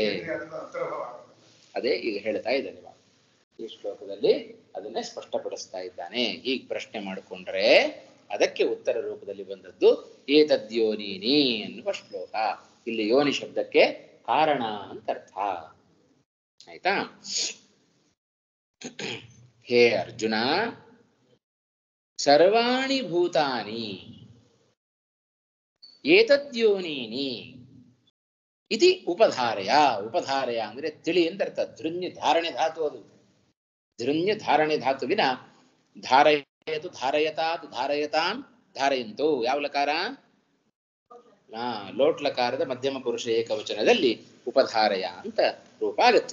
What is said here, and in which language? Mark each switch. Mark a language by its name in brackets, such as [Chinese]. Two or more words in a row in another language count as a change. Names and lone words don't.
[Kannada] ಅದೇ ಈಗ ಹೇಳ್ತಾ ಇದ್ದಾನೆ ಈ ಶ್ಲೋಕದಲ್ಲಿ, ಅದನ್ನೇ ಸ್ಪಷ್ಟಪಡಿಸ್ತಾ ಇದ್ದಾನೆ. ಹೀಗೆ ಪ್ರಶ್ನೆ ಮಾಡಿಕೊಂಡ್ರೆ ಅದಕ್ಕೆ ಉತ್ತರ ರೂಪದಲ್ಲಿ ಬಂದದ್ದು ಏತದ್ಯೋನೀನಿ ಅನ್ನುವ ಶ್ಲೋಕ. ಇಲ್ಲಿ ಯೋನಿ ಶಬ್ದಕ್ಕೆ ಕಾರಣ ಅಂತ ಅರ್ಥ. [Sanskrit] ಆಯ್ತಾ? ಹೇ ಅರ್ಜುನ, ಸರ್ವಾಣಿ ಭೂತಾನಿ ಏತದ್ಯೋನೀನಿ ಇತಿ ಉಪಧಾರಯ. [Kannada] ಉಪಧಾರಯ ಅಂದ್ರೆ ತಿಳಿ ಅಂತ ಅರ್ಥ. [Sanskrit] ಧೃನ್ಯ ಧಾರಣೆ [Kannada] ಧಾತು ಅದು. [Sanskrit] ಧೃನ್ಯ ಧಾರಣೆ [Kannada] ಧಾತುವಿನ [Sanskrit] ಧಾರಯತು, ಧಾರಯತಾತ್, ಧಾರಯತಾಂ, ಧಾರಯಂತು [Kannada] ಯಾವ ಲಕಾರ? ಲೋಟ್ಲಕಾರದ ಮಧ್ಯಮ ಪುರುಷ ಏಕವಚನದಲ್ಲಿ ಉಪಧಾರಯ ಅಂತ ರೂಪ ಆಗುತ್ತೆ.